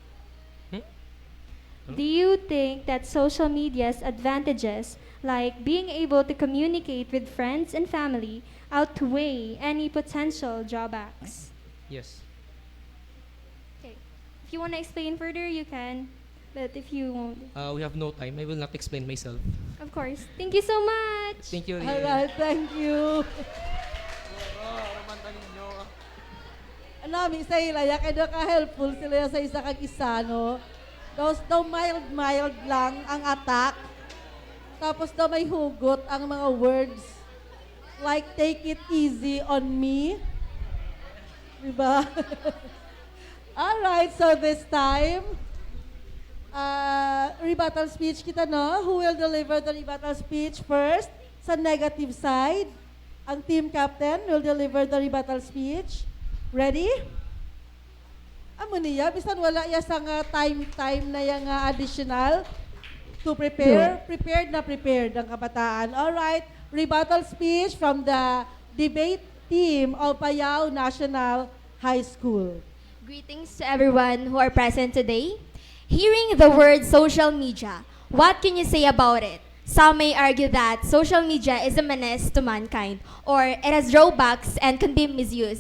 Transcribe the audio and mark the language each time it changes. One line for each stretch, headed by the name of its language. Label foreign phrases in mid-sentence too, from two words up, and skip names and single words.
English: Do you think that social media's advantages, like being able to communicate with friends and family, outweigh any potential drawbacks? Yes. Okay. If you want to explain further, you can. But if you won't, We have no time. I will not explain myself. of course. Thank you so much. Thank you. Alright, thank you.
Hiligaynon: Ano, sa ilaya, kaya ka-helpful sila sa isa kag isa, no? Daw mild lang ang attack. Tapos daw may hugot ang mga words.
English: Like, take it easy on me. Diba? Alright, so this time, rebuttal speech
Hiligaynon: kita, no?
English: Who will deliver the rebuttal speech first? Sa negative side, ang team captain will deliver the rebuttal speech. Ready?
Hiligaynon: Amo niya, bisan wala ya sa nga time na yang
English: additional to prepare.
Hiligaynon: Prepared ang kabataan.
English: Alright, rebuttal speech from the debate team of Payao National High School. Greetings to everyone who are present today. Hearing the word social media, what can you say about it? Some may argue that social media is a menace to mankind, or it has drawbacks and can be misused.